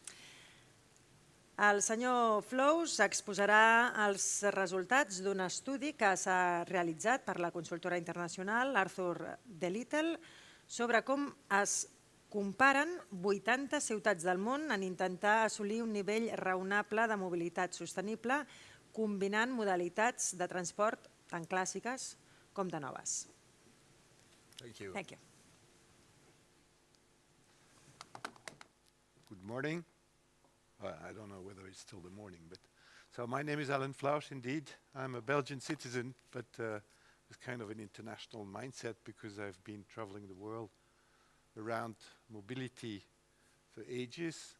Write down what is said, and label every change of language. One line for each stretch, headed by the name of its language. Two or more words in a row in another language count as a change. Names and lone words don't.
Catalan: El senyor Flausch exposarà els resultats d'un estudi que s'ha realitzat per la consultora internacional Assessor de Little sobre com es comparen 80 ciutats del món en intentar assolir un nivell raonable de mobilitat sostenible combinant modalitats de transport tan clàssiques com de noves.
English: Thank you. Thank you. Good morning. I don't know whether it's still the morning, but so my name is Alain Flausch. Indeed, I'm a Belgian citizen, but with kind of an international mindset because I've been traveling the world around mobility for ages.